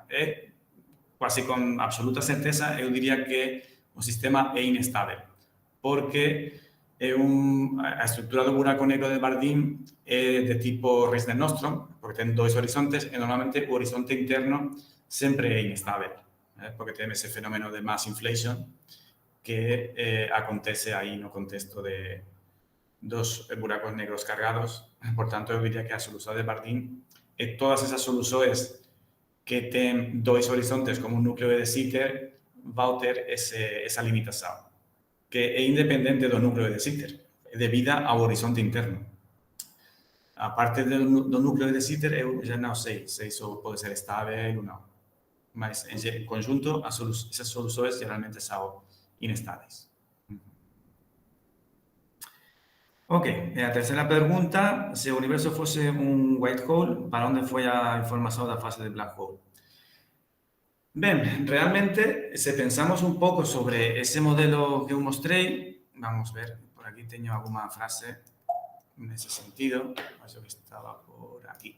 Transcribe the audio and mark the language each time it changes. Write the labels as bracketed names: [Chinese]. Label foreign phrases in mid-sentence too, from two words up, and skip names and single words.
[Portuguese] Quase com absoluta certeza, eu diria que o sistema é inestável, porque a estrutura do buraco negro de Bardeen é de tipo Reisner-Nordström, porque tem 2 horizontes, e normalmente o horizonte interno sempre é inestável, porque tem esse fenómeno de [English] mass inflation [Portuguese] que acontece aí no contexto dos buracos negros cargados. Portanto, eu diria que a solução de Bardeen é todas essas soluções que tem 2 horizontes como um núcleo de Sitter vão ter essa limitação, que é independente do núcleo de Sitter, é devida ao horizonte interno. A parte do núcleo de Sitter, eu já não sei se isso pode ser estável ou não. Mas, em conjunto, essas soluções geralmente são inestables. [Galician] Ok, a terceira pergunta, se o universo fose un [English] white hole, [Galician] para onde foi a información da fase de [English] black hole? [Galician] Ben, realmente, se pensamos un pouco sobre ese modelo que eu mostrei, vamos ver, por aquí teño alguna frase nese sentido, acho que estaba por aquí.